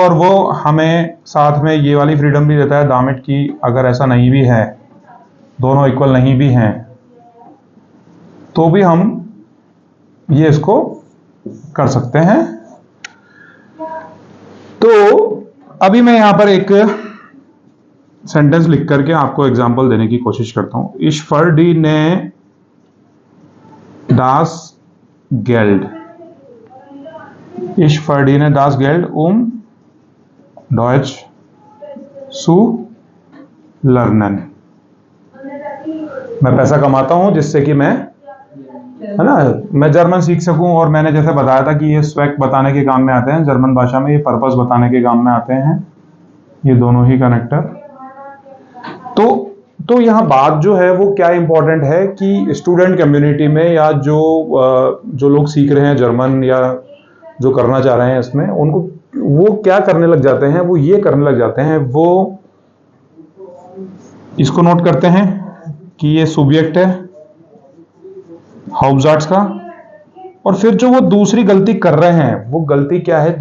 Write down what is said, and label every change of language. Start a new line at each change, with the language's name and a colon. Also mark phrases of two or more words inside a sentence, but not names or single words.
Hindi: और वो हमें साथ में ये वाली फ्रीडम भी देता है दामिट की, अगर ऐसा नहीं भी है, दोनों इक्वल नहीं भी हैं, तो भी हम ये इसको कर सकते हैं। तो अभी मैं यहां पर एक सेंटेंस लिख करके आपको एग्जांपल देने की कोशिश करता हूं।
German: Ich verdiene das Geld, Ich verdiene das Geld Deutsch zu lernen,
Hindi: मैं पैसा कमाता हूं जिससे कि मैं, है ना, मैं जर्मन सीख सकूं। और मैंने जैसे बताया था कि ये स्वैक बताने के काम में आते हैं जर्मन भाषा में, ये पर्पस बताने के काम में आते हैं, ये दोनों ही कनेक्टर। तो यहाँ बात जो है वो क्या इंपॉर्टेंट है कि
English: student community
Hindi: में या जो लोग सीख रहे हैं जर्मन या जो करना चाह रहे हैं इसमें, उनको वो क्या करने लग जाते हैं, वो ये करने लग जाते हैं, वो इसको नोट करते हैं कि ये सब्जेक्ट है हाउसजार्ड्स का, और फिर जो वो दूसरी गलती कर रहे हैं वो गलती क्या है।